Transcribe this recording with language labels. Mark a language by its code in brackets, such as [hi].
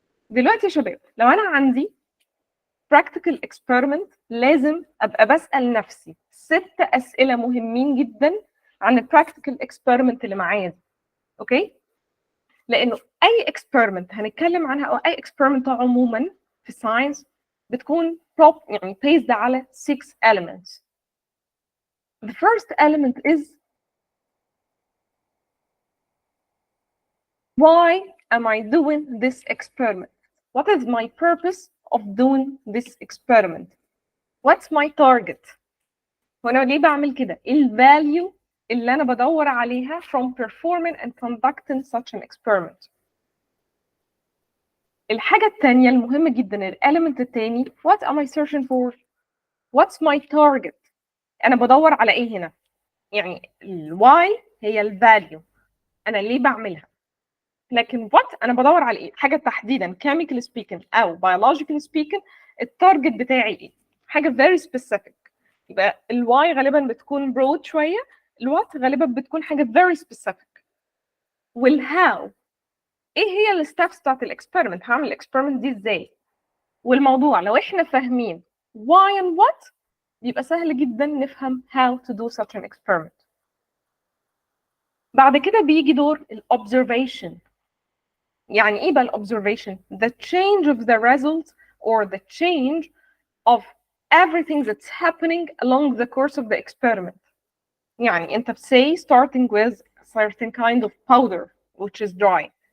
[ar] دلوقتي يا شباب لو انا عندي practical experiment لازم ابقى بسأل نفسي 6 اسئله مهمين جدا عن البراكتيكال experiment اللي معايا دي. اوكي لانه اي experiment هنتكلم عنها او اي experiment عموما في الساينس بتكون يعني based على 6 elements. [en] The first element is why am I doing this experiment? What is my purpose of doing this experiment? What's my target? [ar] وانا ليه بعمل كده؟ ايه الفاليو اللي انا بدور عليها [en] from performing and conducting such an experiment. [ar] الحاجة التانية المهمة جدا الاليمنت التاني [en] what am I searching for? What's my target? [ar] انا بدور على ايه هنا؟ يعني why هي الفاليو انا ليه بعملها. لكن what انا بدور على ايه؟ حاجة تحديدا [en] chemically speaking [ar] او [en] biologically speaking [ar] التارجت بتاعي ايه؟ حاجة [en] very specific. [ar] يبقى الواي غالبا بتكون broad شويه، الوات غالبا بتكون حاجه [en] very specific. [ar] والهاو ايه هي الستبس بتاعت الاكسبيرمنت، هعمل الاكسبيرمنت دي ازاي. والموضوع لو احنا فاهمين [en] why and what [ar] يبقى سهل جدا نفهم [en] how to do such an experiment. [ar] بعد كده بيجي دور الobservation. يعني ايه بقى الobservation؟ [en] the change of the result or the change of everything that's happening along the course of the experiment. [ar] يعني انت [en] say starting with certain kind of powder which is dry.